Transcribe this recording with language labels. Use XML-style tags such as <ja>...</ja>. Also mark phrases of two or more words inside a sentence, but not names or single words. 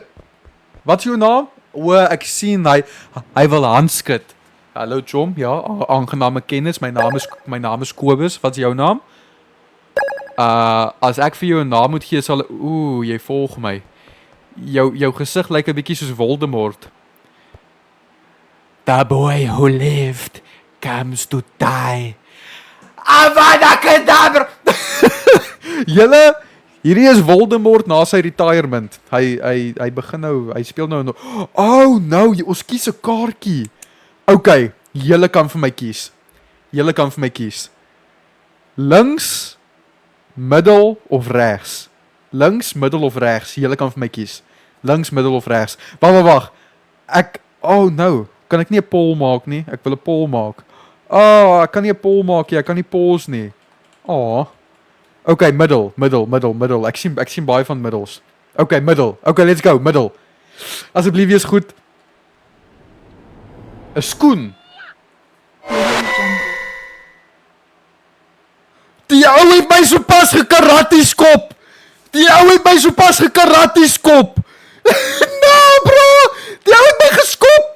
<af>Wat is jou naam? O, ek sien hy wil handskud. Hallo chom, ja, aangename kennis. My naam is Kobus. Wat is jou naam? As ek vir jou 'n naam moet gee, sal jy volg my. Jou gesig lyk 'n bietjie soos Voldemort.</af> <en>The boy who lived comes to die.</en> <af>Avada Kedavra! Julle, hierdie is Voldemort na sy retirement. Hy begin nou, hy speel nou.</af> <en>Oh no,</en> <af>ons kies 'n kaartjie. Okay, julle kan vir my kies. Links, middel of regs? Links, middel of regs? Julle kan vir my kies. Links, middel of regs? Wag.</af> <en>Oh no,</en> <af>kan ek nie 'n poll maak nie? Ek wil 'n poll maak. Ek kan nie 'n poll maak nie. Ek kan nie polls nie. Okay, middel. Ek sien baie van middels. Okay, middel.</af> <en>Okay, let's go,</en> <af>middel. Asseblief wees goed. 'n skoen. Die ou het my sopas gekaratteskop.</af> <en>No bro,</en> <af>die ou het my geskop.</af>